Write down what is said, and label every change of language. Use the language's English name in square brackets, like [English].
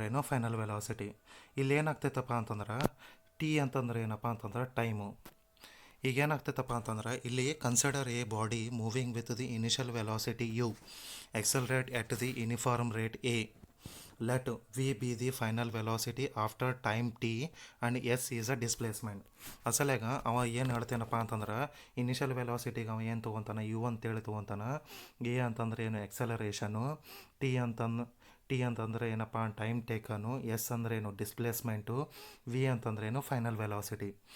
[Kannada] Final velocity. ಇಲ್ಲಿ ಏನಾಗ್ತೈತಪ್ಪ ಅಂತಂದ್ರೆ T ಅಂತಂದ್ರೆ ಏನಪ್ಪ ಅಂತಂದ್ರೆ ಟೈಮು. ಈಗ ಏನಾಗ್ತೈತಪ್ಪ ಅಂತಂದ್ರೆ ಇಲ್ಲಿ [English] Consider a body moving with the initial velocity u, accelerate at the uniform rate a. Let v be the final velocity after time t and s is a displacement. [Kannada] ಅಸಲಾಗ ಅವ ಏನು ಹೇಳ್ತೇನಪ್ಪ ಅಂತಂದ್ರೆ initial ವೆಲಾಸಿಟಿಗೆ ಅವ ಏನು ತೊಗೊತಾನೆ, you ಅಂತೇಳಿ ತೊಗೊತಾನೆ. A ಅಂತಂದ್ರೆ ಏನು, ಎಕ್ಸಲರೇಷನು. T ಅಂತಂದರೆ ಏನಪ್ಪ, ಟೈಮ್ ಟೇಕನು. ಎಸ್ ಅಂದ್ರೆ ಏನು, ಡಿಸ್ಪ್ಲೇಸ್ಮೆಂಟು. ವಿ ಅಂತಂದ್ರೆ ಏನು, ಫೈನಲ್ ವೆಲಾಸಿಟಿ.